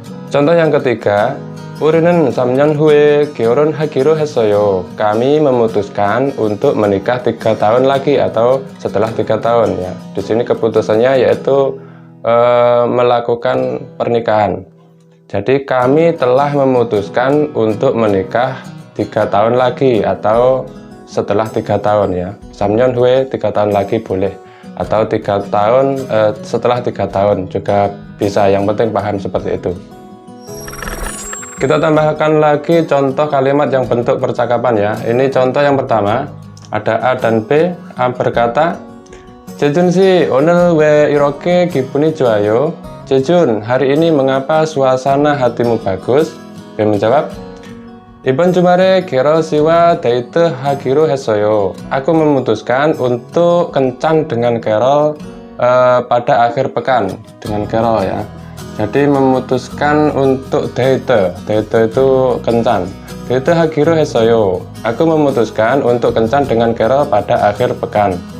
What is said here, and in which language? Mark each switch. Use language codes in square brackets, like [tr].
[id] Contoh yang ketiga, [ko] 우리는 3년 후에 결혼하기로 했어요. [id] Kami memutuskan untuk menikah 3 tahun lagi atau setelah 3 tahun ya. Di sini keputusannya yaitu melakukan pernikahan. Jadi kami telah memutuskan untuk menikah 3 tahun lagi atau setelah 3 tahun ya. [ko] 3년 후에 [id] 3 tahun lagi boleh, atau 3 tahun setelah 3 tahun juga bisa. Yang penting paham seperti itu. Kita tambahkan lagi contoh kalimat yang bentuk percakapan ya. Ini contoh yang pertama. Ada A dan B. A berkata, Jejun si [ko] o늘 왜 이렇게 기분이 좋아요? [id] Jejun, hari ini mengapa suasana hatimu bagus? B menjawab, [ko] 이번 주말에 게럴 씨와 데이트 하기로 했어요. [id] Aku memutuskan untuk kencan dengan Carol pada akhir pekan. Dengan Carol ya. Jadi memutuskan untuk date itu kencan. Itu hagiro hesoyo. Aku memutuskan untuk kencan dengan Carol pada akhir pekan.